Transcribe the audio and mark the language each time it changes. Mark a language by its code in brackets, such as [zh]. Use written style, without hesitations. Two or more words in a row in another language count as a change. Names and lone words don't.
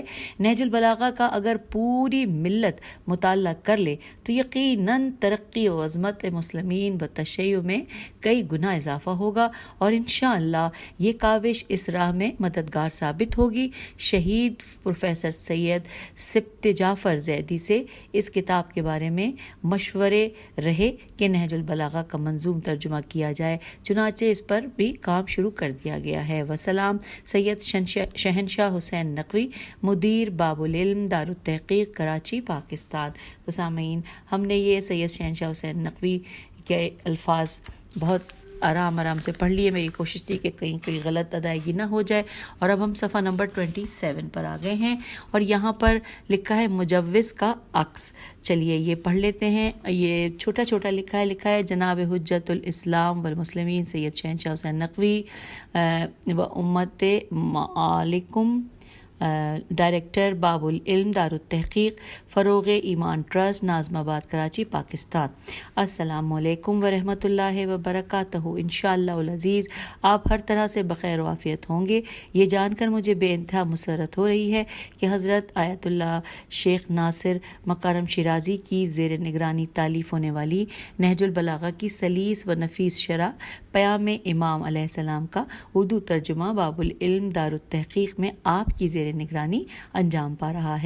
[ur] نہج البلاغہ کا اگر پوری ملت مطالعہ کر لے تو یقیناً ترقی و عظمت مسلمین و تشیع میں کئی گنا اضافہ ہوگا اور [ar] إن شاء الله [ur] یہ کاوش اس راہ میں مددگار ثابت ہوگی. شہید پروفیسر سید سبط جعفر زیدی سے اس کتاب کے بارے میں مشورے رہے کہ نہج البلاغہ کا منظوم ترجمہ کیا جائے، چنانچہ اس پر بھی کام شروع کر دیا گیا ہے. والسلام سید شہنشاہ حسین نقوی، مدیر باب العلم دار التحقیق کراچی پاکستان. تو سامعین، ہم نے یہ سید شہنشاہ حسین نقوی کے الفاظ بہت آرام سے پڑھ لیے. میری کوشش تھی کہ کہیں کوئی غلط ادائیگی نہ ہو جائے۔ اور اب ہم صفحہ نمبر 27 پر آ گئے ہیں اور یہاں پر لکھا ہے مجوز کا عکس. چلیے یہ پڑھ لیتے ہیں۔ یہ چھوٹا چھوٹا لکھا ہے جناب [ar] حجة الإسلام والمسلمين [ur] سید شہنشاہ حسین نقوی و امت مالکم، ڈائریکٹر باب العلم دار التحقیق فروغ ایمان ٹرسٹ ناظم آباد کراچی پاکستان. [ar] السلام عليكم ورحمة الله وبركاته. إن شاء الله العزيز [ur] آپ ہر طرح سے بخیر و عافیت ہوں گے. یہ جان کر مجھے بے انتہا مسرت ہو رہی ہے کہ حضرت آیت اللہ شیخ ناصر مکارم شیرازی کی زیر نگرانی تالیف ہونے والی نہج البلاغہ کی سلیس و نفیس شرح قیام امام علیہ السلام کا اردو ترجمہ باب العلم دار التحقیق میں آپ کی زیر نگرانی انجام پا رہا ہے.